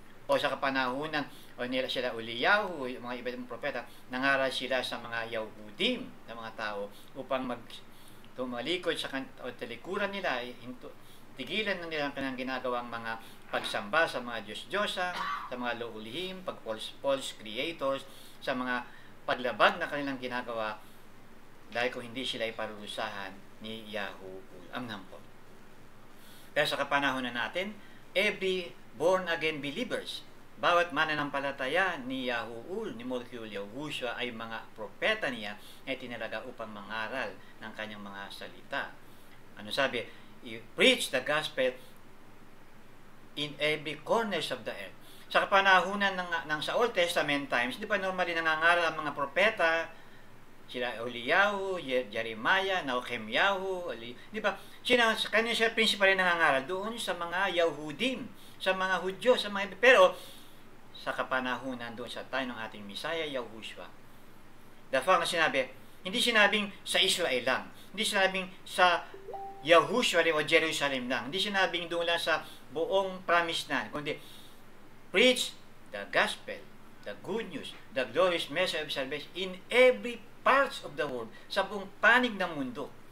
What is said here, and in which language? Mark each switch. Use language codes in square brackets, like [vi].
[tl] O sa kapanahunan, o nila sila Eliyahu, yung mga ibang propeta, nangaral sila sa mga Yahudim, na mga tao, upang tumalikod sa talikuran nila, tigilan na nila ang kanilang ginagawang mga pagsamba sa mga Diyos-Diyosan, sa mga loulihim, false creators, sa mga paglabag na kanilang ginagawa, dahil kung hindi sila iparurusahan ni Yahuwah ang nampon. Pero sa kapanahonan natin, [en] every born-again believers, [tl] bawat mananampalataya ni Yahuwah, ni Molekul Yahushua ay mga propeta niya ay tinalaga upang mangaral ng kanyang mga salita. Ano sabi? [en] You preach the gospel in every corners of the earth. [tl] Sa kapanahunan ng sa Old Testament times, di ba normally nangangaral ang mga propeta, sila Eliyahu, Jeremiah, Nahemyahu, di ba? Kanya siya principal nangangaral doon sa mga Yahudim, sa mga Hudyo, sa mga, pero sa kapanahunan doon sa time ng ating Messiah, Yahushua, the fact na sinabi, hindi sinabing sa Israel lang, hindi sinabing sa Yahushua o Jerusalem lang, hindi sinabing doon lang sa buong promised land, kundi [en] preach the gospel, the good news, the glorious message of salvation in every parts of the world, [tl] sa buong panig ng mundo.